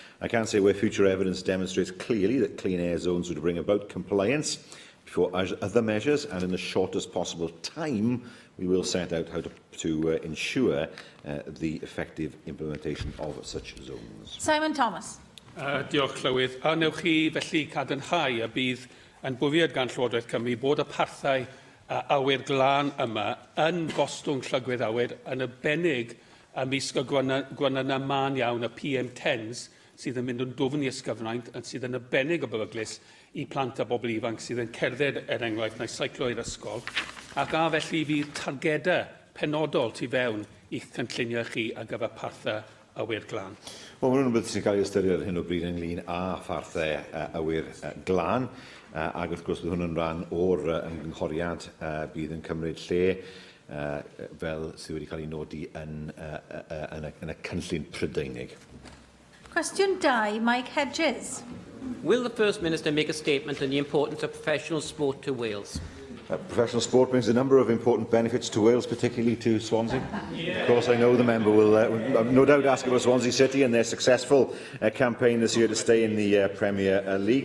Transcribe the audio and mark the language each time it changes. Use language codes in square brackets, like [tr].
[en] I can say where future evidence demonstrates clearly that clean air zones would bring about compliance before other measures, and in the shortest possible time, we will set out how to ensure the effective implementation of such zones. Simon Thomas. [cy] Diolch, Llywydd. A newch chi felly cadarnhau a bydd yn bwriad gan Llywodraeth Cymru bod y parthau awyr glân yma yn gostwng llygwydd awyr yn arbennig ymysg o gwanynau man iawn y PM10s sydd yn mynd yn dwfn i ysgyfnaint a sydd yn arbennig o beryglus i plant a bobl ifanc sydd yn cerdded enghraifft neu seiclo i'r ysgol, ac a felly fydd targedau penodol tu fewn i'ch cynllunio chi ar gyfer parthau awyr glân. Wel, mae hwnnw beth sy'n cael ei ystyried ar hyn o bryd ynglyn â pharthau awyr glân, ac wrth gwrs bydd hwnnw'n rhan o'r ymgynghoriad bydd yn cymryd lle fel sydd wedi cael ei nodi yn y cynllun Prydeinig. Cwestiwn 2, Mike Hedges. [en] Will the First Minister make a statement on the importance of professional sport to Wales? Professional sport brings a number of important benefits to Wales, particularly to Swansea. Of course, I know the member will no doubt ask about Swansea City and their successful campaign this year to stay in the Premier League.